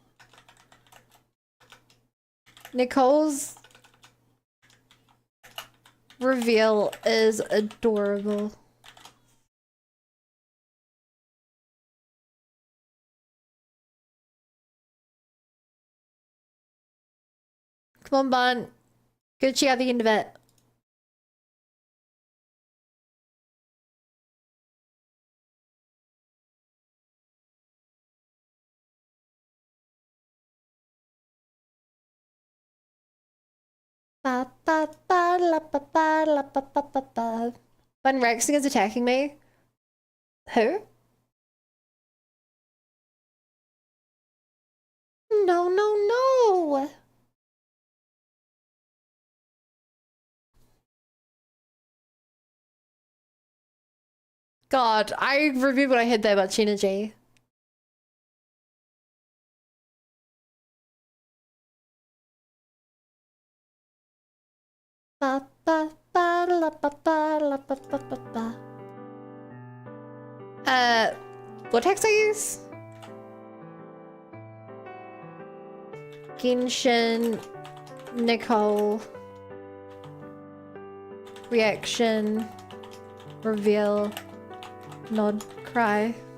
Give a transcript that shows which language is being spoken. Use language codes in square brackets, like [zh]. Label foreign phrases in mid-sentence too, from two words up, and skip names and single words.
[en] Nicole's reveal is adorable. Come on, Bun. Good she at the end of it. Ba ba ba la ba ba la ba ba ba ba. Bun Rexing is attacking me. Who? No, no, no. God, I remember when I had that much energy. Ba ba ba la ba ba la ba ba ba ba. What text I use? Genshin, Nicole, reaction, reveal, nod, cry.